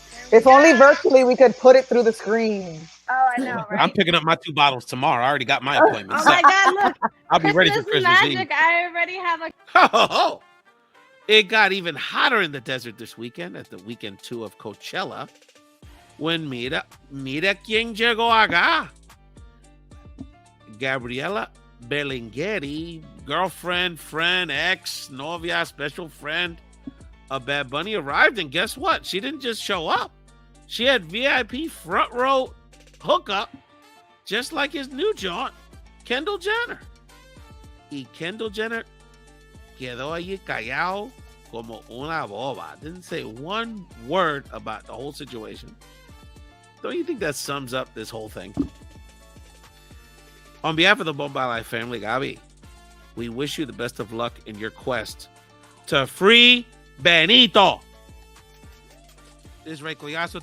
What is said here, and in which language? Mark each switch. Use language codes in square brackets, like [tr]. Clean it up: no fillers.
[en] If only virtually we could put it through the screen. Oh, I know, right? I'm picking up my 2 bottles tomorrow. I already got my appointment. Oh my God! Look, I'll be ready for Christmas magic. Eve. I already have a. Oh, it got even hotter in the desert this weekend at the weekend 2 of Coachella. When [es] mira quién llegó acá. [en] Gabriela Berlingeri, girlfriend, friend, ex, novia, special friend of Bad Bunny arrived, and guess what? She didn't just show up. She had VIP front row hookup, just like his new jaunt, Kendall Jenner. [es] Y Kendall Jenner quedó allí callado como una boba. [en] Didn't say one word about the whole situation. Don't you think that sums up this whole thing? On behalf of the Bomba Life family, Gabi, we wish you the best of luck in your quest to free Benito. This is Ray Collazo.